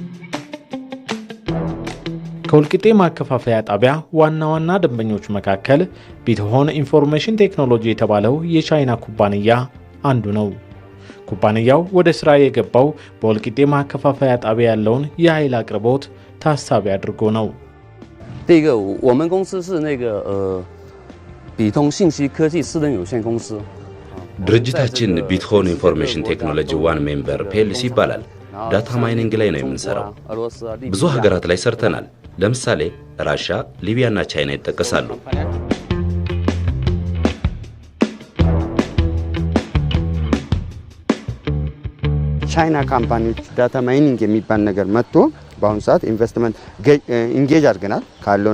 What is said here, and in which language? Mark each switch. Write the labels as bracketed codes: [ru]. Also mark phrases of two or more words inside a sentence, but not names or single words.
[am] ከወልቂጤ ማከፋፈያ ጣቢያ ዋና ደንበኞች መካከል ቢትሆን ኢንፎርሜሽን ቴክኖሎጂ የተባለው የቻይና ኩባንያ አንዱ ነው። ኩባንያው ወደ ስራ የገባው በወልቂጤ ማከፋፈያ ጣቢያ ያለውን የኃይል አቅርቦት ታሳቢ አድርጎ ነው። [zh] 第一个我们公司是那个比通信息科技私人有限公司 [am] ድርጅታችን ቢትሆን ኢንፎርሜሽን ቴክኖሎጂ ዋን ሜምበር ፒኤልሲ ይባላል። [en] data mining [am] ላይ ነው የምንሰራው። ብዙ ሀገራት ላይ ሰርተናል። ለምሳሌ ራሻ፣ ሊቢያና ቻይና ይጠቀሳሉ። ቻይና ካምፓኒዎች [en] data mining [am] የሚባል ነገር መጥቶ በአሁኑ ሰዓት [en] investment engage [am] አድርገናል። ካለው